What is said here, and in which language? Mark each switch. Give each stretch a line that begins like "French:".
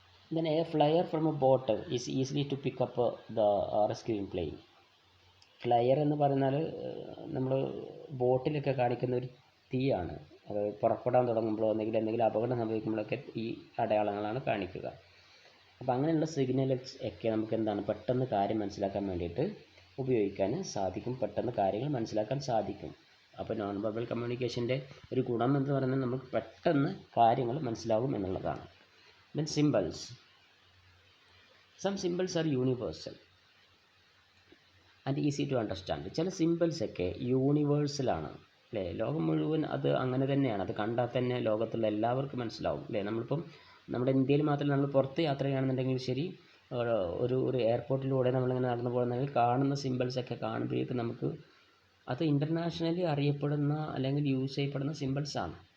English: Then a flyer from a boat is easily to pick up the rescuing plane.
Malayalam: Flyer എന്ന് പറഞ്ഞാൽ നമ്മൾ ബോട്ടിലൊക്കെ കാണിക്കുന്ന ഒരു തീയാണ്. അത് പുറപ്പെടാൻ തുടങ്ങുമ്പോഴോ എന്തെങ്കിലും അപകടം സംഭവിക്കുമ്പോഴൊക്കെ ഈ അടയാളങ്ങളാണ് കാണിക്കുക. അപ്പോൾ അങ്ങനെയുള്ള സിഗ്നൽസ് ഒക്കെ നമുക്ക് എന്താണ്, പെട്ടെന്ന് കാര്യം മനസ്സിലാക്കാൻ വേണ്ടിയിട്ട് ഉപയോഗിക്കാൻ സാധിക്കും, പെട്ടെന്ന് കാര്യങ്ങൾ മനസ്സിലാക്കാൻ സാധിക്കും. അപ്പോൾ നോൺ വെർബൽ കമ്മ്യൂണിക്കേഷൻ്റെ ഒരു ഗുണം എന്ന് പറയുന്നത് നമുക്ക് പെട്ടെന്ന് കാര്യങ്ങൾ മനസ്സിലാകും എന്നുള്ളതാണ്.
English: Then symbols. Some symbols are universal and easy to understand.
Malayalam: ചില സിമ്പിൾസൊക്കെ യൂണിവേഴ്സലാണ് അല്ലേ. ലോകം മുഴുവൻ അത് അങ്ങനെ തന്നെയാണ്. അത് കണ്ടാൽ തന്നെ ലോകത്തുള്ള എല്ലാവർക്കും മനസ്സിലാവും അല്ലേ. നമ്മളിപ്പം നമ്മുടെ ഇന്ത്യയിൽ മാത്രമല്ല, നമ്മൾ പുറത്ത് യാത്ര ചെയ്യുകയാണെന്നുണ്ടെങ്കിൽ ശരി, ഒരു എയർപോർട്ടിലൂടെ നമ്മളിങ്ങനെ നടന്നു പോകുന്നെങ്കിൽ കാണുന്ന സിമ്പിൾസൊക്കെ കാണുമ്പോഴേക്കും നമുക്ക് അത് ഇൻ്റർനാഷണലി അറിയപ്പെടുന്ന അല്ലെങ്കിൽ യൂസ് ചെയ്യപ്പെടുന്ന സിമ്പിൾസാണ്.